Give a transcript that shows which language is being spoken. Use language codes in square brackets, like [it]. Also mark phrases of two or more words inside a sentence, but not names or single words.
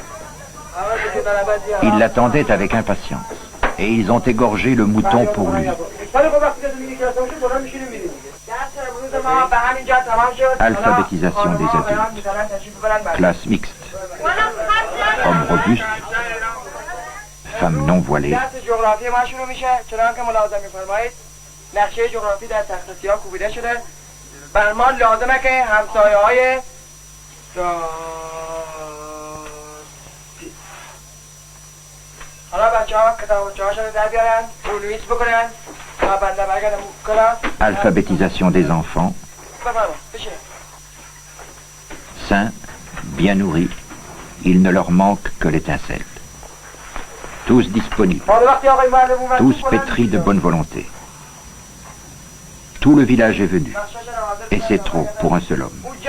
[fr] Ils l'attendaient avec impatience, et ils ont égorgé le mouton pour lui. Alphabétisation des adultes. Classe mixte. Hommes robustes. Femmes non voilées. [fa] نقشه جغرافی در تخت سیاه کوبیده شده. بر ما لازمه که همسایه‌های حالا بچه‌ها کتابچه‌هاشون رو در بیارن، بونویس بکنن تا بنده برگردم کلاس. [fr] Alphabétisation des enfants. Sains, bien nourris, il ne leur manque que l'étincelle. Tous disponibles, tous pétris de bonne volonté. Tout le village est venu, et c'est trop pour un seul homme.